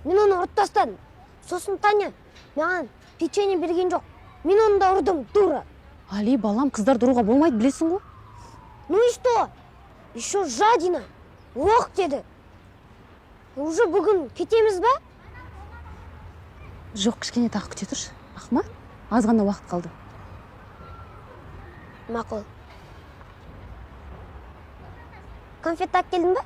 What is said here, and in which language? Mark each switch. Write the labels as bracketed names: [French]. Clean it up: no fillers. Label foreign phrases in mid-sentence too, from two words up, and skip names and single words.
[Kazakh] Мен оны ұрып тастадым. Сосын Таня маған печенье берген жоқ. Мен оны да ұрдым, дура. Али, балам, қыздар ұруға болмайды, білесің ғой? [Russian] Ну и что? Еще жадина. [Kazakh] Лох деді. Уже бүгін кетеміз ба? Жоқ, кішкене тағы күте тұршы. Ахмат, аз ғана уақыт қалды. Мақұл. Конфет алып келдің ба?